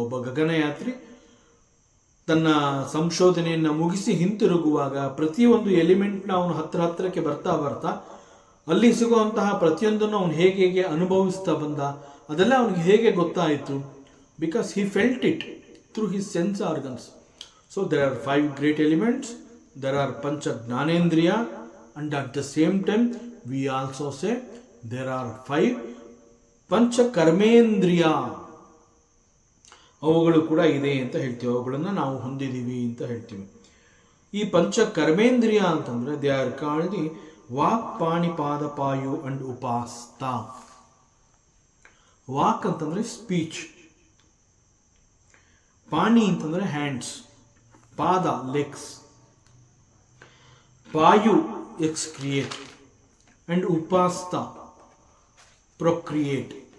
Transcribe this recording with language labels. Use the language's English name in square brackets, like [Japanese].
[Kannada] ಒಬ್ಬ ಗಗನಯಾತ್ರಿ ತನ್ನ ಸಂಶೋಧನೆಯನ್ನು ಮುಗಿಸಿ ಹಿಂತಿರುಗುವಾಗ ಪ್ರತಿಯೊಂದು ಎಲಿಮೆಂಟ್ನ ಅವನು ಹತ್ತಿರಕ್ಕೆ ಬರ್ತಾ ಬರ್ತಾ ಅಲ್ಲಿ ಸಿಗುವಂತಹ ಪ್ರತಿಯೊಂದನ್ನು ಅವನು ಹೇಗೆ ಅನುಭವಿಸ್ತಾ ಬಂದ, ಅದೆಲ್ಲ ಅವನಿಗೆ ಹೇಗೆ ಗೊತ್ತಾಯಿತು? [English] Because he felt it through his sense organs. So there are 5 great elements, there are pancha gnanendriya, and at the same time we also say there are 5 pancha karmendriya. [Kannada] ಅವುಗಳು ಕೂಡ ಇದೆ ಅಂತ ಹೇಳ್ತೀವಿ, ಅವುಗಳನ್ನು ನಾವು ಹೊಂದಿದ್ದೀವಿ ಅಂತ ಹೇಳ್ತೀವಿ. ಈ ಪಂಚ ಕರ್ಮೇಂದ್ರಿಯ ಅಂತಂದ್ರೆ [English] they are called the [Kannada] walk, ಪಾಣಿ, ಪಾದ, ಪಾಯು ಅಂಡ್ ಉಪಾಸ್ತ. ವಾಕ್ ಅಂತಂದ್ರೆ ಸ್ಪೀಚ್, ಪಾಣಿ ಅಂತಂದ್ರೆ ಹ್ಯಾಂಡ್ಸ್, ಪಾದ ಲೆಗ್ಸ್, ಪಾಯು ಎಕ್ಸ್ಕ್ರಿಯೇಟ್ ಅಂಡ್ ಉಪಾಸ್ತ ಪ್ರೊಕ್ರಿಯೇಟ್.